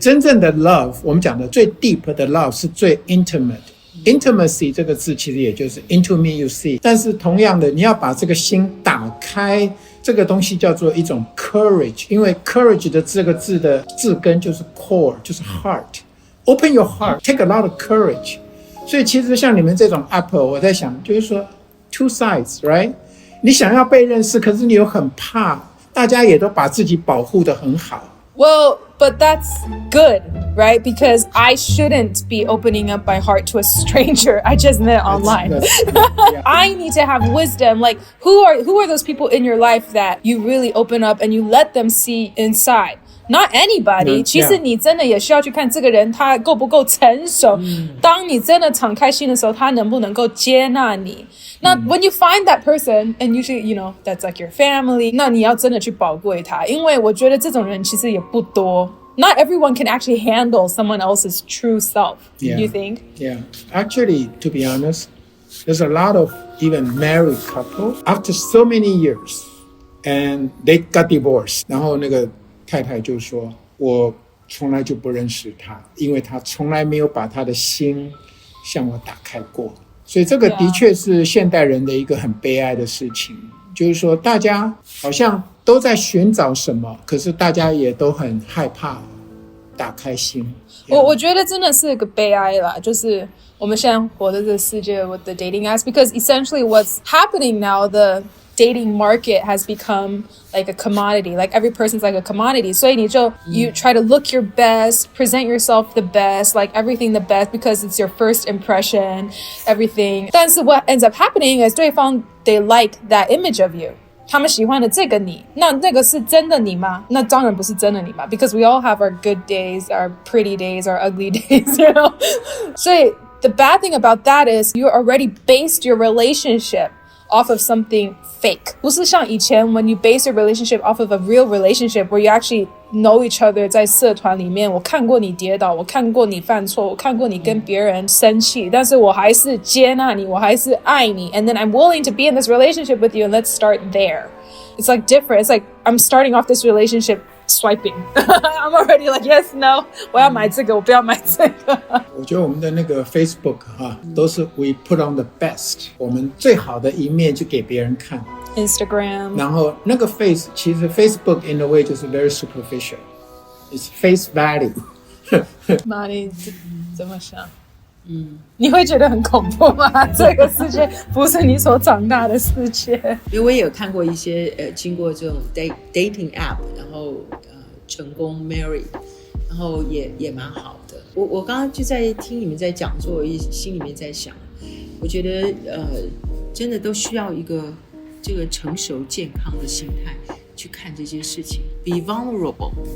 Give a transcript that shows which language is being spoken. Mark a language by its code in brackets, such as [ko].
[zh] 真正的 love 我们讲的最 deep 的 love 是最 intimacy 这个字其实也就是 [en] into me you see， [zh] 但是同样的你要把这个心打开，这个东西叫做一种 courage， 因为 courage 的这个字的字根就是 core， 就是 heart， [en] open your heart， take a lot of courage。 [zh] 所以其实像你们这种 Apple 我在想就是说 [en] two sides right， [zh] 你想要被认识，可是你又很怕，大家也都把自己保护得很好。 [en] Well, but that's good, right? Because I shouldn't be opening up my heart to a stranger I just met online. Yeah. I need to have wisdom. Like, who are those people in your life that you really open up and you let them see inside? Not anybody. [zh] 其实你真的也需要去看这个人他够不够成熟。当你真的敞开心的时候，他能不能够接纳你？那 [en] when you find that person, and usually, you know, that's like your family, [zh] 那你要真的去宝贵他，因为我觉得这种人其实也不多。 [en] Not everyone can actually handle someone else's true self, you think? Yeah. Actually, to be honest, there's a lot of even married couple, after so many years, and they got divorced. [zh] 然后那个太太就说我从来就不认识他，因为他从来没有把他的心向我打开过。所以这个的确是现代人的一个很悲哀的事情，就是说大家好像都在寻找什么，可是大家也都很害怕打开心。我觉得真的是一个悲哀啦，就是我们现在活的这个世界 [en] with the dating apps, because essentially what's happening now, the dating market has become like a commodity. Like every person's like a commodity. [zh] 所以你就 [en] you try to look your best, present yourself the best, like everything the best because it's your first impression, everything. [zh] 但是 [en] what ends up happening is [zh] 对方 [en] they like that image of you. [zh] 他们喜欢的这个你，那个是真的你吗？那当然不是真的你嘛 [en] because we all have our good days, our pretty days, our ugly days, you know? [zh] 所以 [en] the bad thing about that is you already based your relationship off of something fake. [zh] 不是像以前 [en] when you base your relationship off of a real relationship where you actually know each other [zh] 在社团里面，我看过你跌倒，我看过你犯错，我看过你跟别人生气，但是我还是接纳你，我还是爱你 [en] and then I'm willing to be in this relationship with you and let's start there. It's like different. It's like I'm starting off this relationship swiping. I'm already like yes, no. [zh] 我要买这个，我不要买这个。我觉得我们的那个 Facebook 都是 [en] we put on the best， [zh] 我们最好的一面就给别人看。 [en] Instagram， [zh] 然后那个 其实 [en] Facebook in a way [zh] 就是 [en] very superficial， it's face value 。 [zh] 妈，你怎么想？你会觉得很恐怖吗？这个世界不是你所长大的世界。因为我也有看过一些经过这种 dating app， 然后成功 marry， 然后也蛮好的。我刚刚就在听你们在讲座，我心里面在想，我觉得真的都需要一个这个成熟健康的心态去看这些事情 ， [en] be vulnerable。